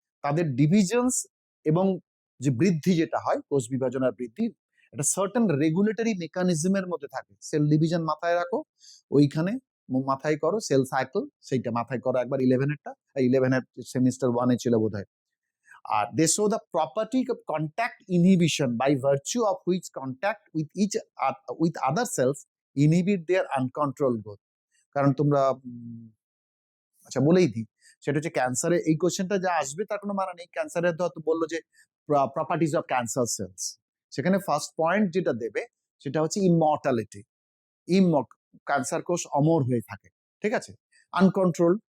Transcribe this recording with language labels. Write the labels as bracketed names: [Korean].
[Bangla] তাদের ডিভিশনস এবং যে বৃদ্ধি যেটা হয়, কোষ বিভাজনের বৃদ্ধি, এটা সার্টেন রেগুলেটরি মেকানিজমের মধ্যে থাকে। সেল ডিভিশন মাথায় রাখো, ওইখানে মাথায় করো সেল সাইকেল, সেইটা মাথায় করো একবার 11-এরটা, 11-এর সেমিস্টার 1-এ ছিল বোধহয়। [English] They show the property of contact inhibition, by virtue of which contact with other cells inhibit their uncontrolled growth. [Bangla] কারণ তোমরা আচ্ছা বলেই দিই, সেটা হচ্ছে ক্যান্সারে এই কোশ্চেনটা যা আসবে তার কোনো মানে নেই। ক্যান্সারের হয়তো বললো যে [English] properties of cancer cells, [Bangla] সেখানে ফার্স্ট পয়েন্ট যেটা দেবে সেটা হচ্ছে ইমর্টালিটি। ক্যান্সার কোষ অমর হয়ে থাকে, ঠিক আছে, আনকন্ট্রোল।